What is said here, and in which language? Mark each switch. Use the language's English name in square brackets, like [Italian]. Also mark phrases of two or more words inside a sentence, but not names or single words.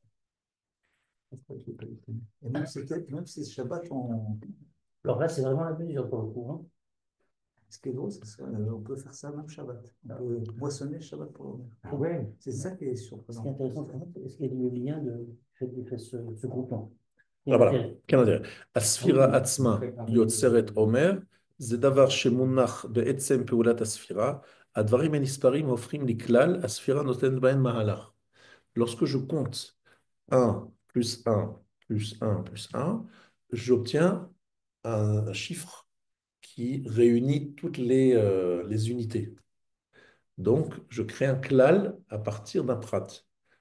[French] Et même si c'est Shabbat, Alors là, c'est vraiment la mesure pour le coup, hein. ce qui est drôle, c'est ça, on peut faire ça même Shabbat. On peut moissonner Shabbat pour l'honneur. Ah ouais. C'est ça qui est Ce qui est surprenant. intéressant, c'est qu'il y a du lien de fait ce groupement. Ah, voilà. Quel intérêt. [Hebrew] הספירה עצמה יוצרת אומר, זה דבר שמונח בעצם פעולת הספירה. הדברים הנספרים הופכים לכלל, הספירה נותנת בהם מהלך. [French] Lorsque je compte 1 plus 1 plus 1 plus 1, j'obtiens un chiffre qui réunit toutes les unités. Donc, je crée un klal à partir d'un prat.